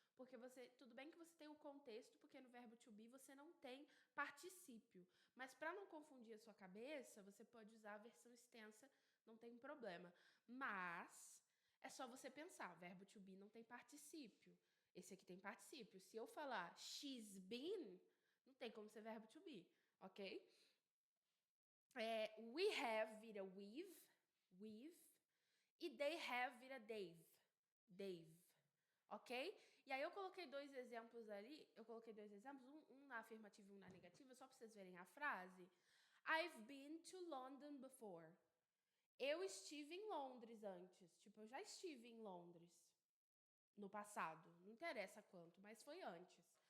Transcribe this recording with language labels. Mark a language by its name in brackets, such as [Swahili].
[Portuguese] porque tudo bem que você tem o contexto, porque no verbo to be você não tem particípio, mas para não confundir a sua cabeça, você pode usar a versão extensa, não tem problema. Mas é só você pensar, verbo to be não tem particípio. Esse aqui tem particípio. Se eu falar [English] she's been, [Portuguese] não tem como ser verbo to be, ok? We have vira we've, e they have vira they've, ok? E aí eu coloquei dois exemplos ali, um na afirmativa e um na negativa, só para vocês verem a frase. [English] I've been to London before. [Portuguese] Eu estive em Londres antes. Tipo, eu já estive em Londres no passado. Não interessa quanto, mas foi antes.